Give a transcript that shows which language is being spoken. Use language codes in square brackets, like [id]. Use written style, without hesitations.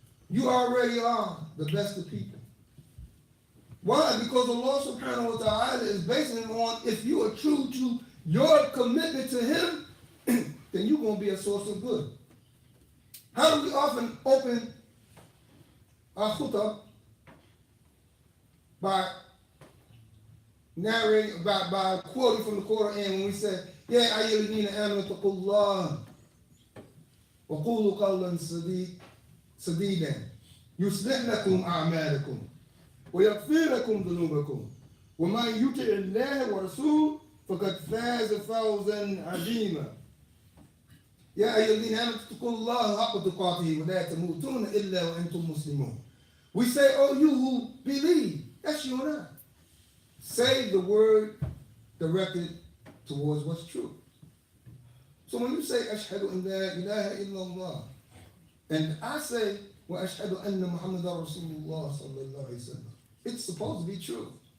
[en] You already are the best of people. Why? Because Allah subhanahu wa ta'ala is basing it on if you are true to your commitment to Him, then you're going to be a source of good. How do we often open our khutab? [ar] By narrating, by quoting from the Quran when we say, يا أيها الذين آمنوا اتقوا الله وقولوا قولا سديدا يصلح لكم أعمالكم ويغفر لكم ذنوبكم ومن يطع الله ورسوله فقد فاز فوزا عظيما يا أيها الذين آمنوا اتقوا الله حق تقاته ولا تموتون إلا وأنتم مسلمون. [en] We say, oh, you who believe, that's you and I. Say the word directed towards what's true. So when you say, [ar] Ashhadu an la ilaha illallah, [en] and I say, [ar] wa ashhadu anna Muhammadan Rasulullah [en] sallallahu alayhi wa sallam, it's supposed to be true.